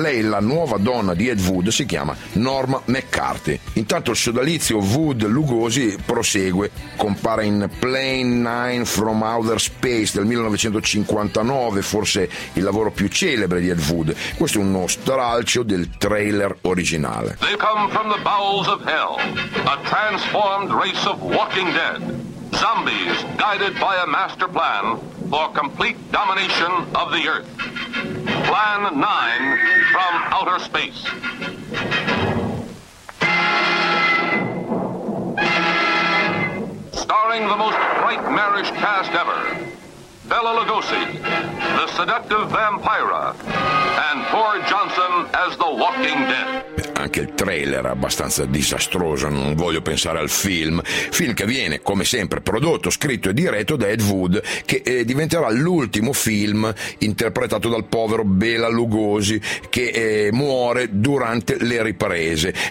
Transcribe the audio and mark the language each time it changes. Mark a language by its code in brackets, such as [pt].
[it] Lei, la nuova donna di Ed Wood, si chiama Norma McCarthy. Intanto il sodalizio Wood-Lugosi prosegue, compare in Plane 9 from Outer Space del 1959, forse il lavoro più celebre di Ed Wood. Questo è uno stralcio del trailer originale. [en] They come from the bowels of hell, a transformed race of walking dead, zombies guided by a master plan for complete domination of the earth. Plan 9 from outer space. Starring the most nightmarish cast ever. Bela Lugosi, the seductive vampira, and poor Johnson as the walking dead. [it] Anche il trailer è abbastanza disastroso, non voglio pensare al film. Film che viene, come sempre, prodotto, scritto e diretto da Ed Wood, che diventerà l'ultimo film interpretato dal povero Bela Lugosi, che muore durante le riprese.